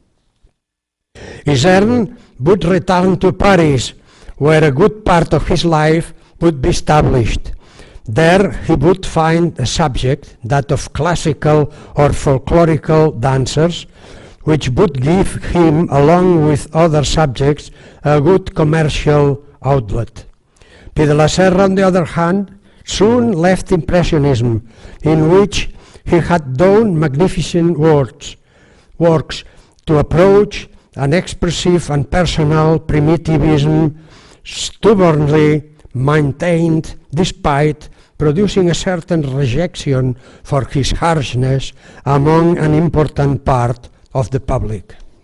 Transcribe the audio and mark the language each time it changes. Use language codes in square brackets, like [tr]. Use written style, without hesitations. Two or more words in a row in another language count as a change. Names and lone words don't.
[en] Isern would return to Paris, where a good part of his life would be established. There he would find a subject, that of classical or folklorical dancers, which would give him, along with other subjects, a good commercial outlet. Pi de la Serra, on the other hand, soon left Impressionism, in which he had done magnificent works to approach an expressive and personal primitivism stubbornly maintained despite producing a certain rejection for his harshness among an important part of the public.